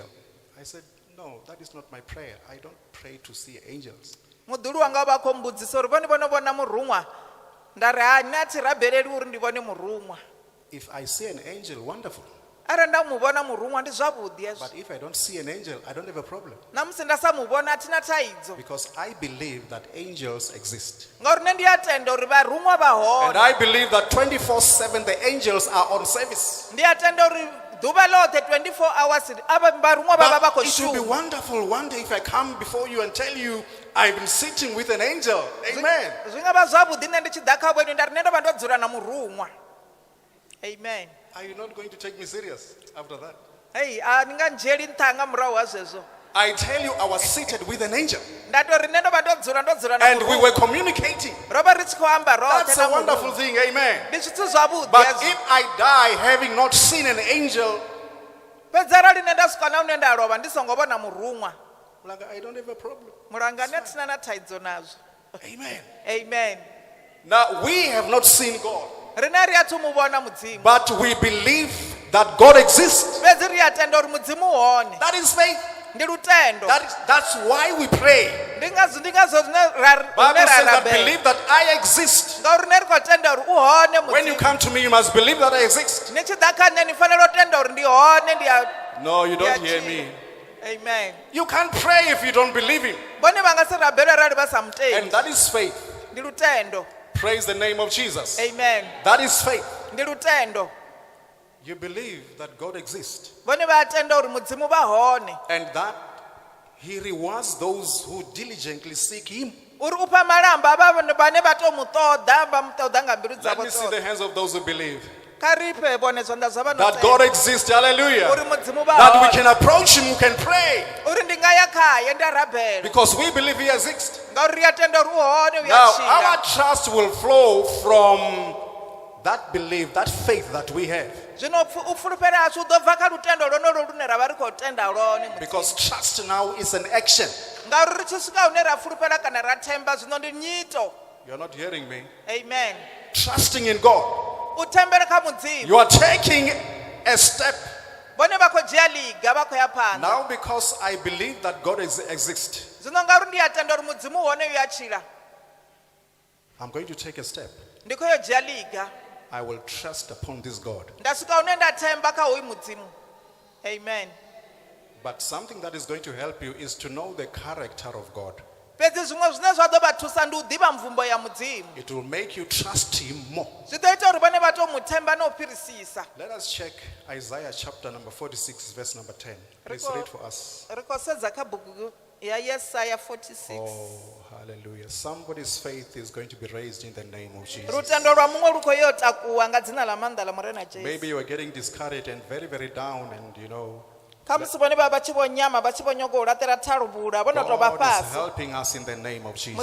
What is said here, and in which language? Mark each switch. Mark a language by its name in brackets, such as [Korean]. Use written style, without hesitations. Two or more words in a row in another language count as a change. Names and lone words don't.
[English] I said, no, that is not my prayer. I don't pray to see angels. [Venda] Muḓulu wanga vha khou mbudzisa uri vhone vhona murunwa. Nda ri ha nṋe a thi rabeleli uri ndi vhone murunwa. [English] If I see an angel, wonderful. [Venda] arali nda muvhona murumwa ndi zwavhuḓi hezwo. [English] But if I don't see an angel, I don't have a problem. [Venda] Na musi nda sa muvhona athina thaidzo. [English] Because I believe that angels exist. [Venda] Ngauri nṋe ndi a tenda uri vharumwa vha [English] And [Venda] hone. [English] I believe that 24/7 the angels are on service. [Venda] Ndi a tenda uri ḓuvha ḽoṱhe 24 hours ava vharumwa vha vha vha khou [English] But it will be [Venda] shuma. [English] wonderful one day if I come before you and tell you I've been sitting with an angel. Amen. [Venda] Zwi nga vha zwavhuḓi nṋe ndi tshi ḓa kha vhenu nda ri nṋe ndo vha ndo dzula na murumwa. [English] Amen. Are you not going to take me serious after that? [Venda] Hey, a ni nga ndzhieli nṱha nga murahu ha zwezwo. [English] I tell you, I was seated with an angel. [Venda] Nda tori nṋe ndo vha ndo dzula na [English] And we [Venda] murumwa. [English] were communicating. [Venda] Ro vha ri tshi khou amba roṱhe [English] That's [Venda] na [English] a wonderful [Venda] murumwa. [English] thing. Amen. [Venda] Ndi zwithu zwavhuḓi [English] But [Venda] hezwo. [English] if I die having not seen an angel, [Venda] Fhedzi arali nṋe nda swika na hune nda lovha ndi songo vhona murumwa, [English] like, I don't have a problem. [Venda] mulanga nṋe thina na thaidzo nazwo. [English] Amen. Amen. Now, we have not seen God, [Venda] Rine ri athu mu vhona mudzimu. [English] but we believe that God exists. [Venda] Fhedzi ri a tenda uri mudzimu u hone. [English] That is faith. [Venda] Ndi lutendo. [English] That's why we pray. [Venda] Ndi ngazwo zwine [English] Bible says that [Venda] rabela. [English] believe that I exist. [Venda] Ngauri nṋe ri khou tenda uri u hone [English] When you [Venda] mudzimu. [English] come to me, you must believe that I exist. [Venda] Ni tshi ḓa kha nṋe ni fanela u tenda uri ndi hone ndi a. [English] No, you don't [Venda] ndi a [English] hear [Venda] tshila. [English] me. Amen. You can't pray if you don't believe Him. [Venda] Vhone vha nga si rabela arali vha sa [English] And [Venda] mutendi. [English] that is faith. [Venda] Ndi lutendo. [English] Praise the name of Jesus. Amen. That is faith. [Venda] Ndi lutendo. [English] You believe that God exists [Venda] Vhone vha a tenda uri mudzimu vha hone. [English] and that He rewards those who diligently seek Him. [Venda] Uri upha malamba vha vhane vha to mu ṱoḓa vha mu ṱoḓa nga mbilu [English] Let [Venda] dzavho [English] me see the [Venda] dzoṱhe. [English] hands of those who believe [Venda] Kha ri phe vhone zwanḓa zwa vha no [English] that God [Venda] tenda. [English] exists. Hallelujah. [Venda] Uri mudzimu vha [English] That we [Venda] hone. [English] can approach Him, we can pray [Venda] Uri ndi nga ya khaye nda rabela. [English] because we believe He exists. [Venda] Ngauri ri a tenda uri u hone u ya [English] Now, [Venda] tshila. [English] our trust will flow from that belief, that faith that we have. [Venda] Zwino u fulufhela hashu u ḓo bva kha lutendo lonolo lune ra vha ri khou tenda lone mudzimu. [English] Because trust now is an action. [Venda] Ngauri ri tshi swika hune ra fulufhela kana ra themba zwino ndi nyito. [English] You're not hearing me. Amen. Trusting in God. [Venda] U thembele kha mudzimu. [English] You are taking a step. [Venda] Vhone vha khou dzhia liga vha khou ya phanḓa. [English] Now, because I believe that God exists, [Venda] Zwino ngauri ndi a tenda uri mudzimu u hone u ya tshila. [English] I'm going to take a step. [Venda] Ndi khou yo dzhia liga. [English] I will trust upon this God. [Venda] Nda swika hune nda themba kha hoyu mudzimu. [English] Amen. But something that is going to help you is to know the character of God. [Venda] Fhedzi zwiṅwe zwine zwa ḓo vha thusa ndi u ḓivha mvumbo ya mudzimu. [English] It will make you trust Him more. [Venda] Zwi ḓo ita uri vhone vha to mu themba na u fhirisisa. [English] Let us check Isaiah chapter number 46, verse number 10. Please read for us. [Venda] Ri khou sedza kha bugu ya Yesaya 46. [English] Oh, hallelujah. Somebody's faith is going to be raised in the name of Jesus. [Venda] Lutendo lwa muṅwe lu khou yo takuwa nga dzina ḽa maanḓa ḽa murena Jesu. [English] Maybe you are getting discouraged and very, very down, and [Venda] Kha musi vhone vha vha tshi vho nyama vha tshi vho nyaga u laṱela thaluvhula vho no tou vha [English] God is [Venda] fhasi. [English] helping us in the name of Jesus.